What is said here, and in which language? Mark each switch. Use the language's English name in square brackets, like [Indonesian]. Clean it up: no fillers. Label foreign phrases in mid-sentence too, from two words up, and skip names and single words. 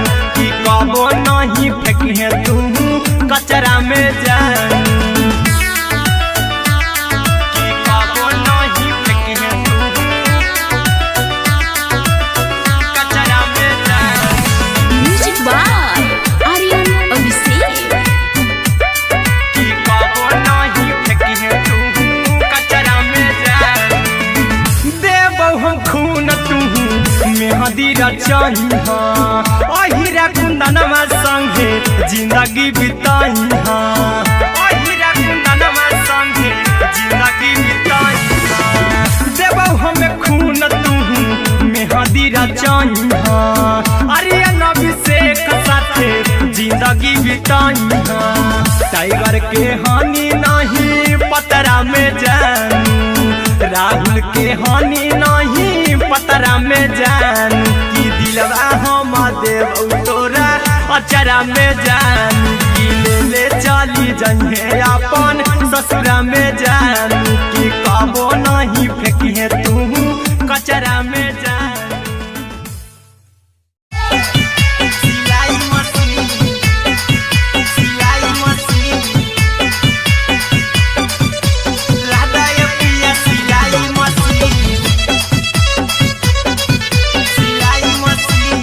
[Maithili] की कबो नहीं फेंकिहे तू कचरा में जान, की कबो नहीं फेंकिहे तू कचरा में जान। [English] म्यूजिक बाय आर्यन अभिषेक। [Maithili] की कबो नहीं फेंकिहे तू कचरा में जान। देबौ हम खून तू मेहंदी रचइहा, अहिरा कुंदनमा संगे जिंदगी बिताइहा, अहिरा कुंदनमा संगे जिंदगी बिताइहा। देबौ हमें खून तू मेहंदी रचइहा, आर्यन अभिषेक साथे जिंदगी बिताइहा। टाइगर के हानि नहीं पतरा में जान, राहुल के हानि नहीं पतरा में जान। की दिलवा हम देबौ तोरा अचरा में जान। की ले चली जइहे अपन ससुरा में जान। की कबो नहीं फेंकिहे तू कचरा में जान। सिलाई मशीन, सिलाई मशीन, लादा ये पिया सिलाई मशीन, सिलाई मशीन।